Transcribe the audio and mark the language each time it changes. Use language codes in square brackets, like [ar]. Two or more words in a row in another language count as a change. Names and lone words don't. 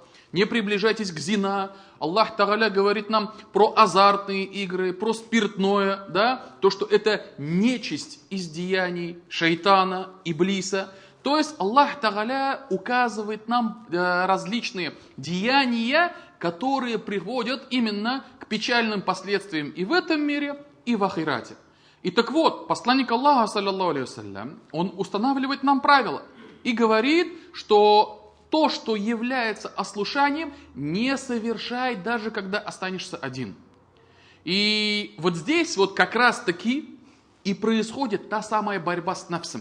[ru] Не приближайтесь к зина. Аллах Тааля говорит нам про азартные игры, про спиртное, да, то, что это нечисть из деяний шайтана, иблиса. То есть Аллах Тааля указывает нам различные деяния, которые приводят именно к печальным последствиям и в этом мире, и в ахирате. И так вот, посланник Аллаха, [ar] صلى الله عليه وسلم, [ru] он устанавливает нам правила и говорит, что то, что является ослушанием, не совершай, даже когда останешься один. И вот здесь вот как раз-таки и происходит та самая борьба с нафсом.